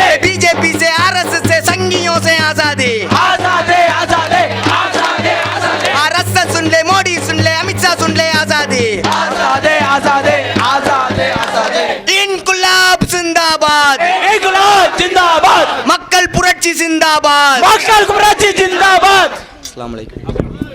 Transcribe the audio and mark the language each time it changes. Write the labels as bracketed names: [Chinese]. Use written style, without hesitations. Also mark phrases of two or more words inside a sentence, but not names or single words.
[Hindi] बीजेपी से, आरएसएस से, संघियों से। आजादी आजादी। आजादी। आजादी। आजादी। आरएसएस सुन ले, मोदी सुन ले, अमित शाह सुन ले। आजादी आजादी। आजादी। आजादी। आजादी। इनकुलाब जिंदाबाद, इन्कलाब जिंदाबाद, [Tamil] மக்கள் புரட்சி जिंदाबाद. மக்கள் புரட்சி जिंदाबाद. [Arabic] السلام عليكم.